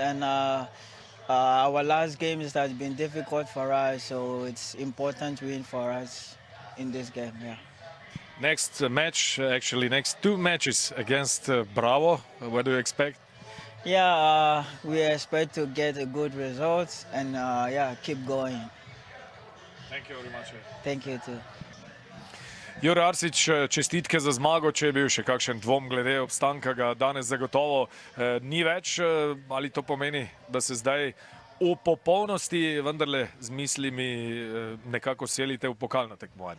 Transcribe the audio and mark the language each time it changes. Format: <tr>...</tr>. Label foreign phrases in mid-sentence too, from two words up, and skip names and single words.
<en>And our last games has been difficult for us, so it's important win for us in this game. Yeah. Next match, actually next two matches against Bravo. What do you expect? Yeah, we expect to get a good result and yeah, keep going. Thank you very much. Thank you too.</en> <sl>Jure Arsič, čestitke za zmago, če je bil še kakšen dvom glede obstanka, ga danes zagotovo ni več. Ali to pomeni, da se zdaj v popolnosti vendarle z mislimi nekako selite v pokalno tekmovanje?</sl>